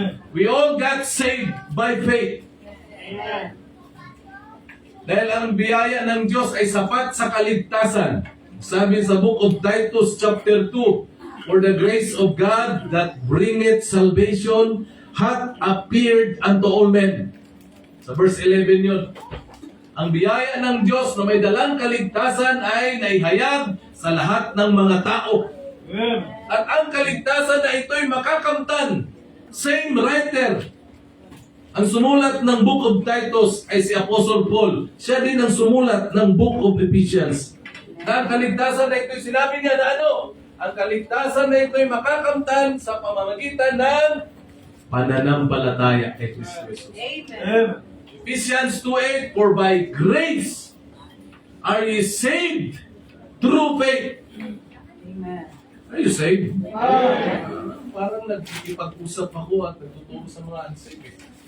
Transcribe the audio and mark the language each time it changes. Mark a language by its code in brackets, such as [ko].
[en] We all got saved by faith. [tl] Dahil ang biyaya ng Diyos ay sapat sa kaligtasan. [en] Sabi sa book of Titus chapter 2, "For the grace of God that bringeth salvation hath appeared unto all men." [tl] Sa verse 11 yun. Ang biyaya ng Diyos na may dalang kaligtasan ay naihayag sa lahat ng mga tao. At ang kaligtasan na ito'y makakamtan. [en] Same writer. [tl] Ang sumulat ng book of Titus ay si Apostle Paul. Siya din ang sumulat ng book of Ephesians. Na ang kaligtasan na ito'y sinabi niya na ang kaligtasan na ito'y makakamtan sa pamamagitan ng pananampalataya kay Kristo Jesus. Amen. [en] Ephesians 2:8, "For by grace are ye saved through faith." Amen. Are you saved? [tl] Parang nagkikipag-usap ako at nagtuturo sa mga unsaved.